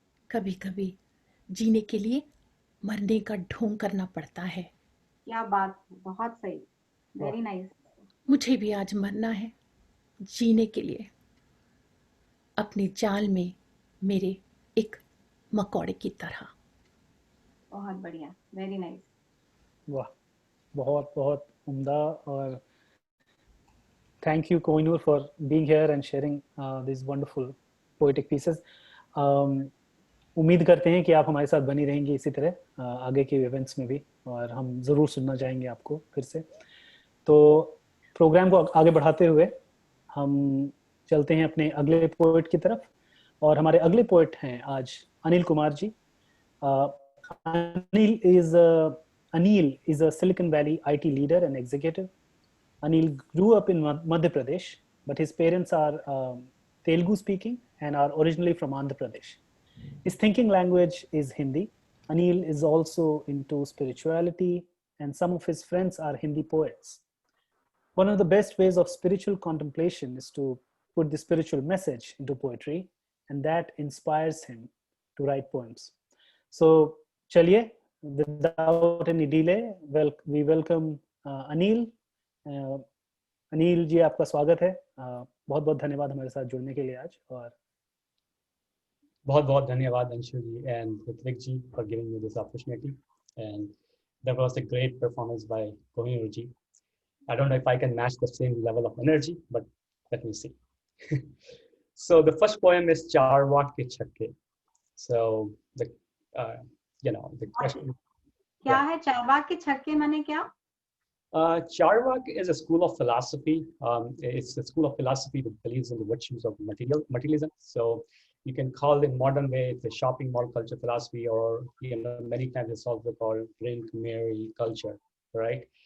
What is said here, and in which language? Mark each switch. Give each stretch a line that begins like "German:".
Hindi: कभी कभी जीने के लिए मरने का ढोंग करना पड़ता है। क्या बात, बहुत सही,
English: Very nice.
Hindi: मुझे भी आज मरना है जीने के लिए, अपने जाल में मेरे एक मकौड़े की तरह। बहुत बढ़िया,
English: Very nice.
Hindi: वाह, बहुत बहुत उम्दा, और
English: thank you Kohinoor for being here and sharing these wonderful poetic pieces.
Hindi: उम्मीद करते हैं कि आप हमारे साथ बनी रहेंगी इसी तरह आगे के इवेंट्स में भी, और हम ज़रूर सुनना चाहेंगे आपको फिर से। तो प्रोग्राम को आगे बढ़ाते हुए हम चलते हैं अपने अगले पोएट की तरफ, और हमारे अगले पोएट हैं आज Anil Kumar ji.
English: Anil is a Silicon Valley IT leader and executive. Anil grew up in Madhya Pradesh, but his parents are Telugu speaking and are originally from Andhra Pradesh. His thinking language is Hindi. Anil is also into spirituality, and some of his friends are Hindi poets. One of the best ways of spiritual contemplation is to put the spiritual message into poetry, and that inspires him to write poems. So, chaliye, without any delay, we welcome Anil.
Hindi: Anil ji, आपका स्वागत है। बहुत बहुत धन्यवाद हमारे साथ जुड़ने के लिए आज, और बहुत बहुत धन्यवाद अंशु जी
English: and Ritwik ji for giving me this opportunity, and that was a great performance by Kohinoor ji. I don't know if I can match the same level of energy, but let me see. So the first poem is Charwak Ke Chakke. So the the question,
Hindi: क्या है चारवाक के छक्के माने क्या?
English: Charvak is a school of philosophy. It's a school of philosophy that believes in the virtues of materialism. So you can call it modern way, it's a shopping mall culture philosophy, or many times it's also called drink, marry culture, right?